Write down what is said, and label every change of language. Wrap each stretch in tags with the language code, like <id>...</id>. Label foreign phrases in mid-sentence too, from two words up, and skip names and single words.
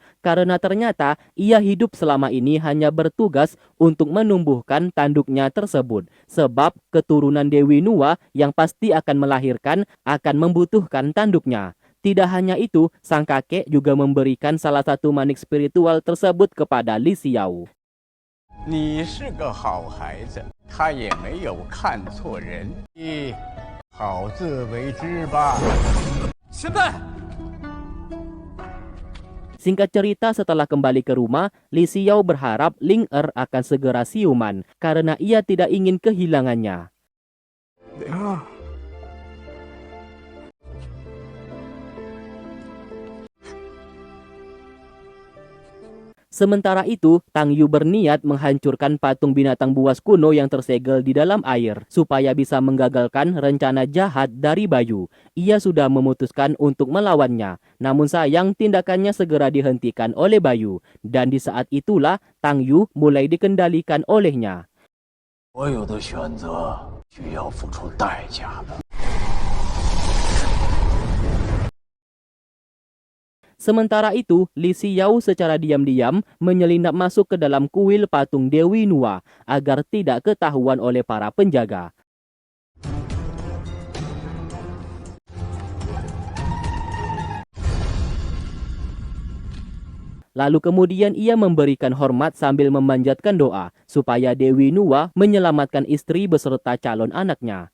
<id>Karena ternyata ia hidup selama ini hanya bertugas untuk menumbuhkan tanduknya tersebut. Sebab keturunan Dewi Nuwa yang pasti akan melahirkan akan membutuhkan tanduknya. Tidak hanya itu, sang kakek juga memberikan salah satu manik spiritual tersebut kepada Li Xiao.</id> <zh>你是个好孩子，他也没有看错人，你好自为之吧。前辈，</zh> <id>Singkat cerita, setelah kembali ke rumah, Li Xiao berharap Ling Er akan segera siuman karena ia tidak ingin kehilangannya.</id> <zh>灵儿，</zh> <id>Sementara itu, Tang Yu berniat menghancurkan patung binatang buas kuno yang tersegel di dalam air supaya bisa menggagalkan rencana jahat dari Bayu. Ia sudah memutuskan untuk melawannya, namun sayang tindakannya segera dihentikan oleh Bayu. Dan di saat itulah Tang Yu mulai dikendalikan olehnya.</id> <zh>所有的选择需要付出代价的。</zh> <id>Sementara itu, Li Xiao secara diam-diam menyelinap masuk ke dalam kuil patung Dewi Nuwa agar tidak ketahuan oleh para penjaga. Lalu kemudian ia memberikan hormat sambil memanjatkan doa supaya Dewi Nuwa menyelamatkan istri beserta calon anaknya.</id>